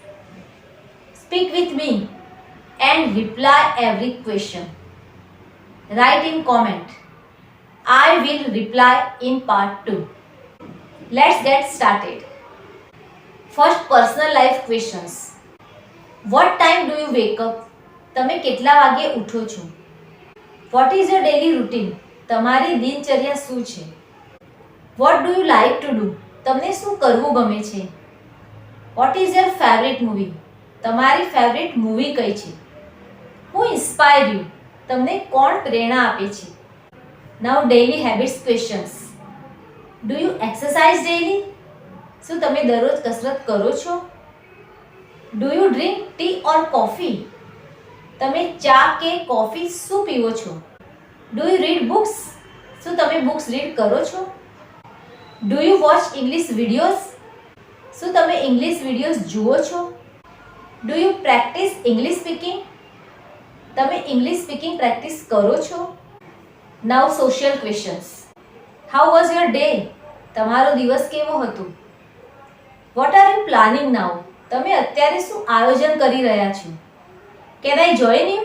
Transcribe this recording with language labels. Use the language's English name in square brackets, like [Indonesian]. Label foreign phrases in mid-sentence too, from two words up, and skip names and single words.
[English] Speak with me and reply every question. Write in comment. I will reply in part 2. Let's get started. First, personal life questions. What time do you wake up? [Gujarati] તમે કેટલા વાગે ઉઠો છો? [English] What is your daily routine? [Gujarati] તમારી દિનચર્યા શું છે? [English] What do you like to do? [Gujarati] તમને શું કરવું ગમે છે? [English] What is your favorite movie? [Gujarati] તમારી [English] favorite movie [Gujarati] કઈ છે? [English] Who inspire you? [Gujarati] તમને કોણ પ્રેરણા આપે છે? [English] Now daily habits questions. Do you exercise daily? [Gujarati] શું તમે દરરોજ કસરત કરો છો? [English] Do you drink tea or coffee? [Gujarati] તમે ચા કે કોફી શું પીવો છો? [English] Do you read books? [Gujarati] શું તમે [English] books read [Gujarati] કરો છો? [English] Do you watch English videos? [Gujarati] શું તમે [English] English videos [Gujarati] જુઓ છો? [English] Do you practice English speaking? [Gujarati] તમે [English] English speaking practice [Gujarati] કરો છો? [English] Now social questions. How was your day? [Gujarati] તમારો દિવસ કેવો હતો? [English] What are you planning now? [Gujarati] તમે અત્યારે શું આયોજન કરી રહ્યા છો? [English] Can I join you?